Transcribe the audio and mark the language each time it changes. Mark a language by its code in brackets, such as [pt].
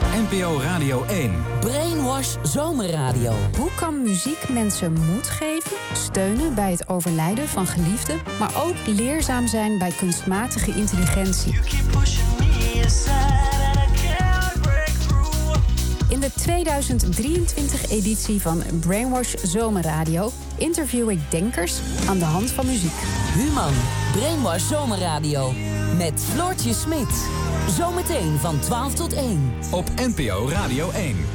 [nl] NPO Radio 1. Brainwash Zomerradio. Hoe kan muziek mensen moed geven, steunen bij het overlijden van geliefden, maar ook leerzaam zijn bij kunstmatige intelligentie? [en] You keep pushing me aside. [nl] In de 2023-editie van Brainwash Zomerradio interview ik denkers aan de hand van muziek. Human, Brainwash Zomerradio met Floortje Smit. Zometeen van 12 tot 1 op NPO Radio 1.